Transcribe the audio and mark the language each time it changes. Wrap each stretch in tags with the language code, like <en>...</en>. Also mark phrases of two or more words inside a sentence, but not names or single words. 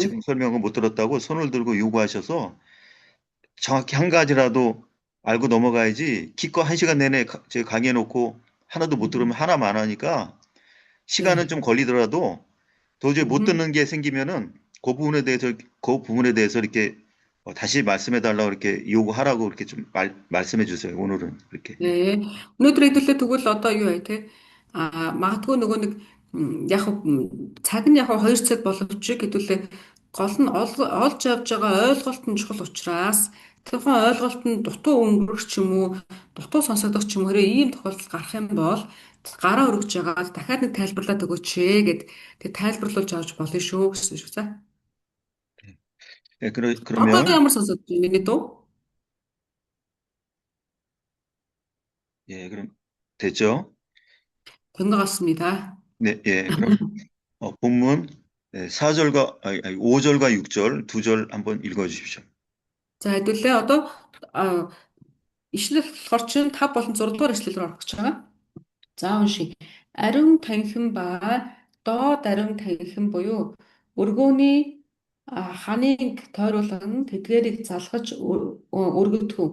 <ko>지금 설명을 못 들었다고 손을 들고 요구하셔서 정확히 한 가지라도 알고 넘어가야지 기껏 1시간 내내 제가 강의해놓고 하나도 못 들으면 하나만 하니까 시간은 좀 걸리더라도 도저히 못 듣는 게 생기면은 그 부분에 대해서 이렇게 다시 말씀해달라고 이렇게 요구하라고 이렇게 좀 말씀해 주세요. 오늘은 이렇게. 네.</ko> <mn>өнөөдөр хэдүүлээ тэгвэл одоо юу вэ те? Магадгүй нөгөө нэг яг цаг нь яг 2 цаг боловч хэдүүлээ Гол нь олж авж байгаа ойлголт нь чухал учраас тухайн ойлголт нь дутуу өнгөрөх ч юм уу, дутуу сонсогдох ч юм уу, хэрэг ийм тохиолдол гарах юм бол гараа өргөж байгаа л дахиад нэг тайлбарлаад өгөөч гэд тэг тайлбарлуулж авч болно шүү гэсэн шүү. За.</mn> <ko>예,</ko> <mn>Одоо</mn> <ko>그러면</ko> <mn>ямар сонсогдож байна миний дуу?</mn> <ko>예, 그럼 됐죠? 된 것 같습니다. 네, 예, 그럼 본문 4절과 5절과 6절 두 절 한번 읽어주십시오.</ko> <mn>За хэдүүлээ одоо ишлэл болохоор чинь 5 болон 6 дугаар ишлэл рүү орох гэж байгаа. За уншия. Ариун танхим ба доод ариун танхим буюу өргөөний ханыг тойруулан тэдгээрийг залгаж өргөдгөв.</mn>